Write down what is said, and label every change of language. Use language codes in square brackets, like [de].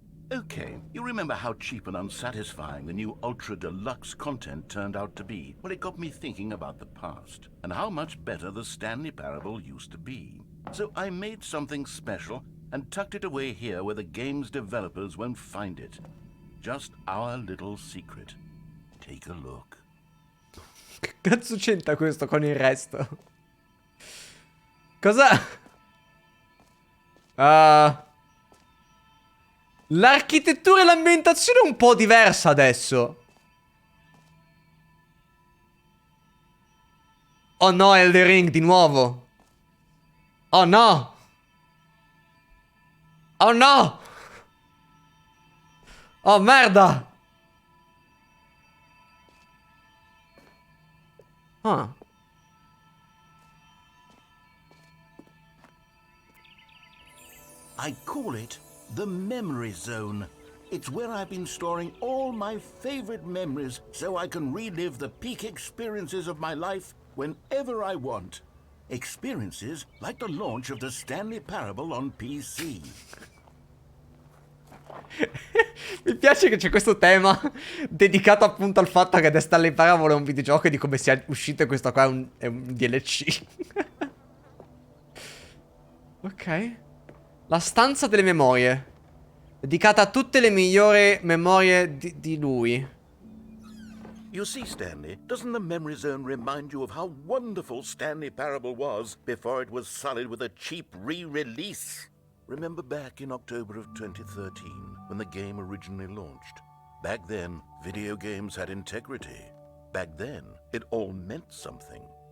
[en] Okay, you remember how cheap and unsatisfying the new Ultra Deluxe content turned out to be? Well, it got me thinking about the past, and how much better the Stanley Parable used to be. So I made something special and tucked it away here where the game's developers won't find it. Just our little secret. Take a look. [it] Che cazzo c'entra questo con il resto? Cosa? L'architettura e l'ambientazione è un po' diversa adesso. Oh no, Elden Ring di nuovo. Oh no. Oh no. Oh merda. Ah. [en] I call it the memory zone. It's where I've been storing all my favorite memories so I can relive the peak experiences of my life whenever I want. Experiences like the launch of the Stanley Parable on PC. [it] Mi piace che c'è questo tema dedicato appunto al fatto che The Stanley Parable è un videogioco e di come sia uscito e questo qua è un DLC. Ok. La stanza delle memorie. Dedicata a tutte le migliori memorie di lui. [en] You see, Stanley, doesn't the memory zone remind you of how wonderful Stanley Parable was before it was sullied with a cheap re-release? Remember back in October of 2013, when the game originally launched? Back then, video games had integrity. Back then, it all meant something.